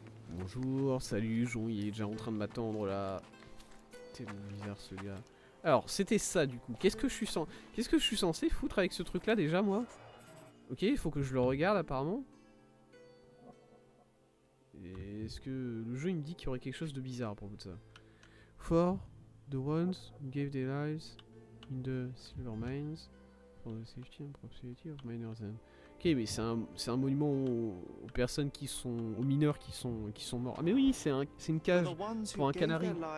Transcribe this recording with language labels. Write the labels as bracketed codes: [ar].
[fr] Bonjour, salut, Jon, il est déjà en train de m'attendre là. C'est bizarre ce gars. Alors, c'était ça du coup. Qu'est-ce que je suis censé foutre avec ce truc là déjà, moi? Ok, il faut que je le regarde apparemment. Est-ce que le jeu il me dit qu'il y aurait quelque chose de bizarre pour tout ça? [en] For the ones who gave their lives in the silver mines for the safety and prosperity of miners. [fr] Ok, mais c'est un monument aux personnes qui sont... aux mineurs qui sont morts. Ah mais oui, c'est une cage pour un canari.